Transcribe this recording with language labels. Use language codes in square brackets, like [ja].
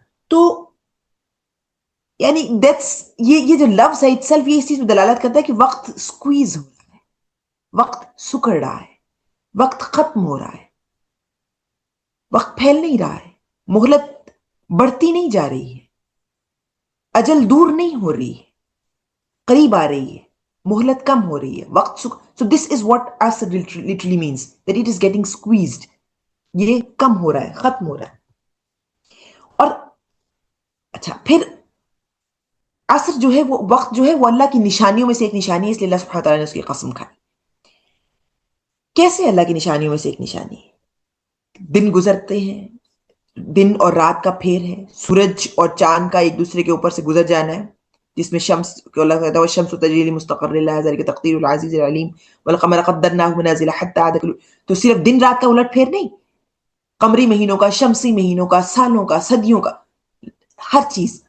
[ur] تو یعنی یہ جو لفظ ہے اٹ سیلف، یہ اس چیز میں دلالت کرتا ہے کہ وقت سکویز ہو رہا ہے، وقت سکڑ رہا ہے، وقت ختم ہو رہا ہے، وقت پھیل نہیں رہا ہے، مہلت بڑھتی نہیں جا رہی ہے، اجل دور نہیں ہو رہی ہے، قریب آ رہی ہے، مہلت کم ہو رہی ہے. [en] وقت so this is what as literally means that it is getting squeezed. [ur] یہ کم ہو رہا ہے، ختم ہو رہا ہے. اور اچھا پھر عصر جو ہے، وہ وقت جو ہے وہ اللہ کی نشانیوں میں سے ایک نشانی ہے، اس لیے اللہ سبحانہ تعالیٰ نے اس کی قسم کھائی. کیسے اللہ کی نشانیوں میں سے ایک نشانی ہے؟ دن گزرتے ہیں، دن اور رات کا پھیر ہے، سورج اور چاند کا ایک دوسرے کے اوپر سے گزر جانا ہے، جس میں شمس کو اللہ کہتا ہے [ar] والشمس تجری لمستقر لها ذلك تقدیر العزیز العلیم والقمر قدرناه منازل حتى عاد [ur] تو صرف دن رات کا الٹ پھیر نہیں، قمری مہینوں کا، شمسی مہینوں کا، سالوں کا، صدیوں کا، ہر چیز.